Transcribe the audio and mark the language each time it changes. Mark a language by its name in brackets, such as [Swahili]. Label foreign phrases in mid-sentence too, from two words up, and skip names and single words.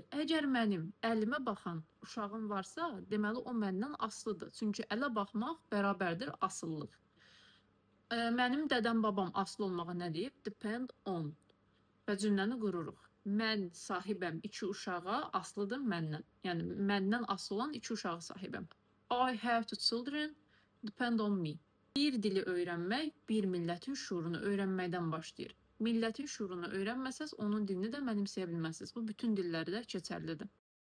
[Azerbaijani] Əgər mənim əlimə baxan uşağım varsa, deməli o məndən asılıdır. Çünki ələ baxmaq bərabərdir asıllıq. Mənim dədəm babam asılı olmağa nə deyib? [English] Depend on. [Azerbaijani] Və cümləni qururuq. Mən sahibəm 2 uşağa, asılıdır məndən. Yəni məndən asılı olan 2 uşağa sahibəm. [English] I have 2 children, depend on me. [Azerbaijani] Bir dili öyrənmək bir millətin şuurunu öyrənməkdən başlayır. Millətin şuurunu öyrənməsəz onun dilini də mənimsəyə bilməzsiniz. Bu bütün dillərdə keçərlidir.